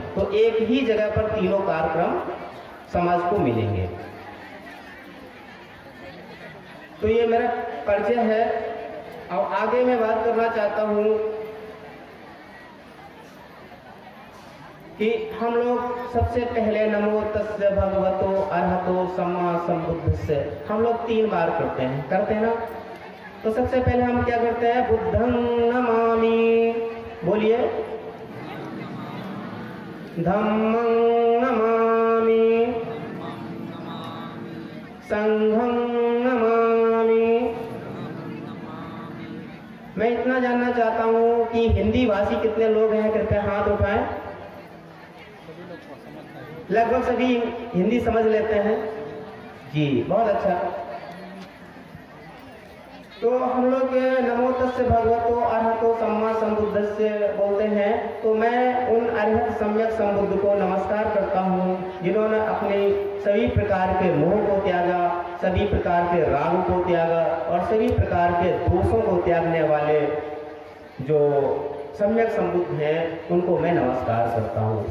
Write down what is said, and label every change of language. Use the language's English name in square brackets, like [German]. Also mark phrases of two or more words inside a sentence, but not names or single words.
[Hindi] तो एक ही जगह पर तीनों कार्यक्रम समाज को मिलेंगे। तो ये मेरा परिचय है। और आगे मैं बात करना चाहता हूँ कि हम लोग सबसे पहले [Pali] नमो तस्य भगवतो अरहतो सम्मा संबुद्धस्य [Hindi] हम लोग 3 बार करते हैं ना। तो सबसे पहले हम क्या करते हैं? [Pali] बुद्धं नमामि, बोलिए। धम्मं नमामि, संघं नमामि। [Hindi] मैं इतना जानना चाहता हूँ कि हिंदी भाषी कितने लोग हैं, कृपया हाथ उठाएं। लगभग सभी हिंदी समझ लेते हैं जी, बहुत अच्छा। तो हम लोग [Pali] नमो तस्य भगवतो अरहतो सम्मा संबुद्धस्य [Hindi] बोलते हैं। तो मैं उन अरहत सम्यक संबुद्ध को नमस्कार करता हूँ, जिन्होंने अपने सभी प्रकार के मोह को त्यागा, सभी प्रकार के राग को त्यागा और सभी प्रकार के दोषों को त्यागने वाले जो सम्यक संबुद्ध हैं, उनको मैं नमस्कार करता हूँ।